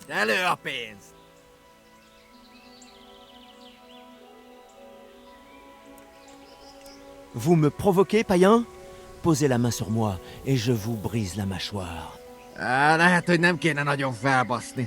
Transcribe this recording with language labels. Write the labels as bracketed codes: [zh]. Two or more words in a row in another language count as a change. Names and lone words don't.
[hu] Elő a pénzt! [fr] Vous me provoquez, païen? Posez la main sur moi, et je vous brise la mâchoire. [hu] Lehet, hogy nem kéne nagyon felbaszni.